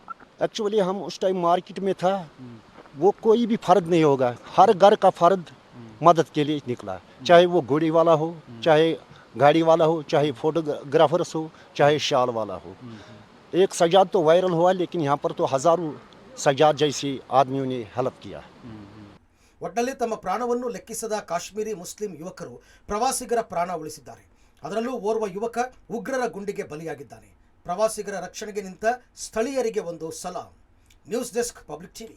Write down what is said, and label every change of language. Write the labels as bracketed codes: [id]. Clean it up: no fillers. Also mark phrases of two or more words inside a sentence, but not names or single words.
[hi] एक्चुअली हम उस टाइम मार्केट में था, वो कोई भी फ़र्द नहीं होगा, हर घर का फ़र्द मदद के लिए निकला, चाहे वो घोड़ी वाला हो, चाहे गाड़ी वाला हो, चाहे फोटोग्राफर्स हो, चाहे शाल वाला हो. एक सजाद तो वायरल हुआ, लेकिन यहाँ पर तो हज़ारों सजाद जैसे आदमियों ने हेल्प किया. [kn] ಒಟ್ಟಲ್ಲಿ ತಮ್ಮ ಪ್ರಾಣವನ್ನು ಲೆಕ್ಕಿಸದ ಕಾಶ್ಮೀರಿ ಮುಸ್ಲಿಂ ಯುವಕರು ಪ್ರವಾಸಿಗರ ಪ್ರಾಣ ಉಳಿಸಿದ್ದಾರೆ. ಅದರಲ್ಲೂ ಓರ್ವ ಯುವಕ ಉಗ್ರರ ಗುಂಡಿಗೆ ಬಲಿಯಾಗಿದ್ದಾನೆ. ಪ್ರವಾಸಿಗರ ರಕ್ಷಣೆಗೆ ನಿಂತ ಸ್ಥಳೀಯರಿಗೆ ಒಂದು ಸಲಾಂ. [en] News desk, Public TV.